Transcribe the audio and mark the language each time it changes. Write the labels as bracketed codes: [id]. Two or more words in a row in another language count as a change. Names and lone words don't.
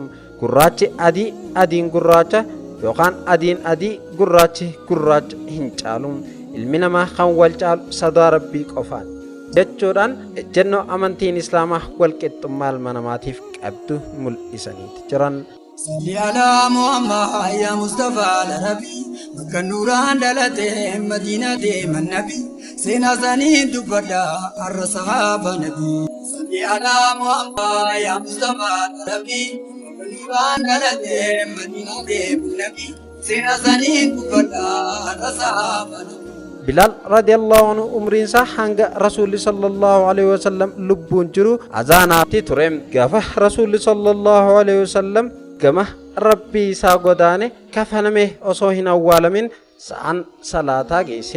[om] Gurraachi adii, adiin gurraacha yookaan adiin adii, gurraachi gurraacha hin caalu. Ilmi namaa kan wal caalu sadaa Rabbii qofaan jechuudhaan ejjennoo amantiin Islaamaa walqixxummaa ilma namaatiif qabdu mul'isaniiti jiran. [ar] صل على محمد يا مصطفى العربي, [om] Makka nuraan dhalate Madina deeman Nabi, seenaa isaanii dubbadha har'a sahaaba Nabi. [ar] صل على محمد يا مصطفى العربي, [om] Makka nuraan dhalate Madina deeman Nabi, seenaa isaanii dubbadha har'a sahaaba Nabi. Bilal [ar] رضي الله عنه [om] umriinsa hanga Rasulli [ar] صلى الله عليه وسلم [om] lubbuun jiru azaanaatti ture. Gaafa Rasulli [ar] صلى الله عليه وسلم [om] gama Rabbii isaa godaane kafaname osoo hin awwaalamin sa'an salaataa geesse.